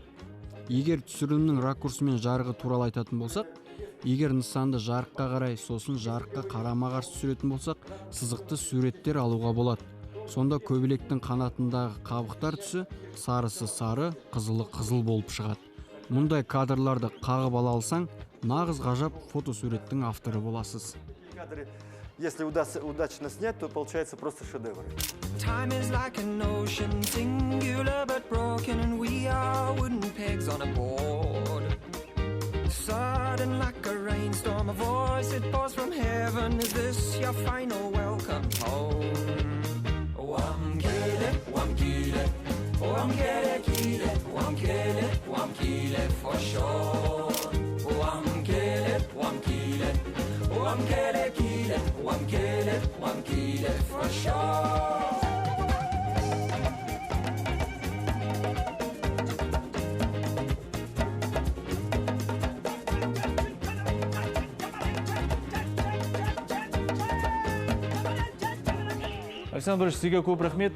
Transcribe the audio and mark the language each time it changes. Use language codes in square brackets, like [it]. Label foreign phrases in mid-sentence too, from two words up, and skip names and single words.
[kk] Егер түсірілімнің ракурсы мен жарығы туралы айтатын болсақ, егер нысанды жарыққа қарай, сосын жарыққа қарама-қарсы түсіретін болсақ, сызықты суреттер алуға болады. Сонда көбелектің қанатындағы қабықтар түсі сарысы сары, қызылы қызыл болып шығады. Мұндай кадрларды қағып ала алсаң, нағыз ғажап фотосуреттің авторы боласыз. [ru] Если удачно снять, то получается просто шедевр. [en] Time is like an ocean, singular but broken, and we are wooden pegs on a board. Sudden like a rainstorm, a voice it pours from heaven. Is this your final welcome home? [xh] Wamkele, wamkele, wamkele kile, wamkele, wamkele [en] for sure. [xh] Wamkele, wamkele, wamkele kile, wamkele, wamkele [en] for sure. [kk] Александр Ильич, сізге көп рахмет.